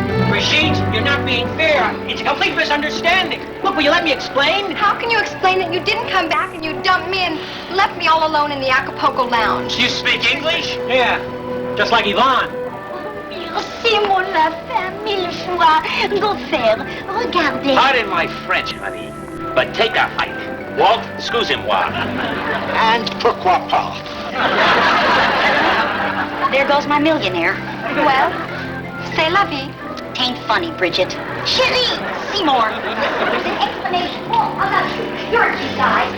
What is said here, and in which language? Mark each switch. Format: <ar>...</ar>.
<en>Brigitte, you're not being fair. It's a complete misunderstanding. Look, will you let me explain? How can you explain that you didn't come back and you dumped me and left me all alone in the Acapulco lounge? You speak English? Yeah, just like Yvonne.</en> <fr>Merci, mon lapin, mille fois. Go-faire, regardez.</fr> <en>Pardon my French, honey, but take a hike.</en> <fr>Walt, excusez-moi.</fr> <en>And</en> <fr>pourquoi pas?</fr> <en>There goes my millionaire. Well, c'est la vie. Tain't funny, Bridget. Chérie, Seymour. There's an explanation. Oh, I got you. You're a cute guy.</en>